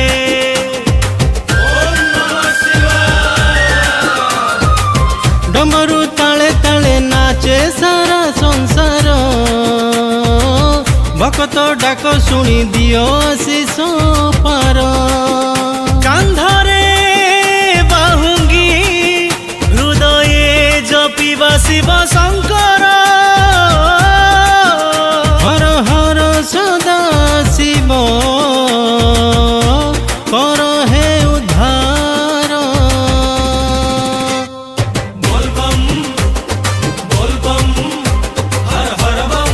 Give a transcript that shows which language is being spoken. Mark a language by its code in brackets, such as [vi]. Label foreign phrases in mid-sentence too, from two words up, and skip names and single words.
[or] ଡମରୁ ତାଳେ ତାଳେ ନାଚେ ସାରା ସଂସାର ଭକ୍ତ ଡାକ ଶୁଣି ଦିଓ ଆଶିଷ ପାର। କାନ୍ଧରେ ବାହୁଙ୍ଗୀ ହୃଦୟେ ଜପିବା ଶିବ ଶଙ୍କର। ହର ହର ସଦା ଶିବ କର ହେ ଉଦ୍ଧାର। [hi] बोल बम हर हर बम।